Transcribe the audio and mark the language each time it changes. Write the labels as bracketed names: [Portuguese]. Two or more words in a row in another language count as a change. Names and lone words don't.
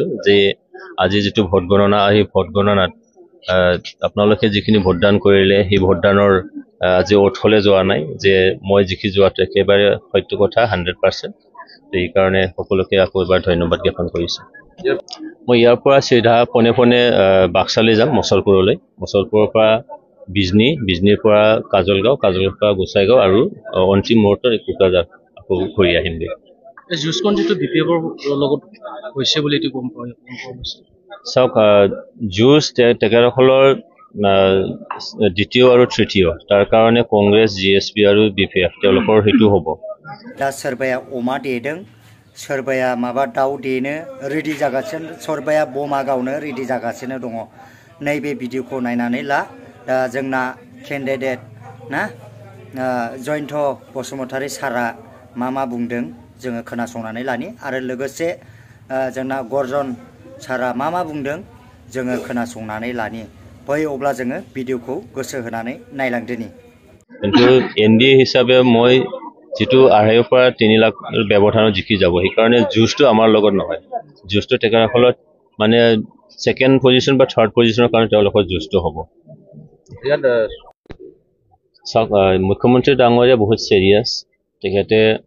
[Assamese] যে আজি যেটো ভোট গণনা এই ভোট গণনাত আপোনালোকে যিখিনি ভোটদান কৰিলে সেই ভোটদানৰ আজি ওঠলে যোৱা নাই যে মই জিকি যোৱাটো একেবাৰে সত্য কথা 100% এই কাৰণে সকলোকে আকৌ এবাৰ ধন্যবাদ জ্ঞাপন কৰিছো মই ইয়াৰ পৰা সিধা পনে পনে বাক্সালৈ যাম মছলপুৰলৈ মছলপুৰৰ পৰা বিজনীৰ পৰা কাজলগাঁও পৰা গোসাইগাঁও আৰু অন্তিম মুহূৰ্তত কোকৰাঝাৰ আকৌ ঘূৰি আহিম দে জুছখন যেটো বিপিএফৰ লগত হৈছে বুলি এটো গম পায় চাওক জুছ তেখেতসকলৰ দ্বিতীয় আৰু তৃতীয় তাৰ কাৰণে কংগ্ৰেছ জিএছপি আৰু বিপিএফ তেওঁলোকৰ হেতু হ'ব [Bodo] दा सोरबाया अमा देदों सोरबाया माबा दाउ देनो रेडि जागासिनो सोरबाया बमा गावनो रेडि जागासिनो दङ नैबे भिडिअखौ नायनानै ला दा जोंना केन्डिडेट ना जयन्त बसुमतारी सारा मा बुंदों जोङो खोनासंनानै लानि आरो लोगोसे जोंना गर्जन सारा मा बुंदों जोङो खोनासंनानै लानि बै अब्ला जोङो भिडिअखौ गोसो होनानै नायलांदोनि [Assamese] কিন্তু এনডিএ হিচাপে মই যেটো আঢ়ৈৰ পৰা 3 লাখ ব্যৱধানত জিকি যাব সেই কাৰণে জুছটো আমাৰ লগত নহয় জুছটো তেখেতসকলৰ মানে সেকেন্ড পজিশন বা থাৰ্ড পজিশনৰ কাৰণে তেওঁলোকৰ জুছটো হ'ব ইয়াত মুখ্যমন্ত্ৰী ডাঙৰীয়া বহুত সিৰিয়াস তেখেতে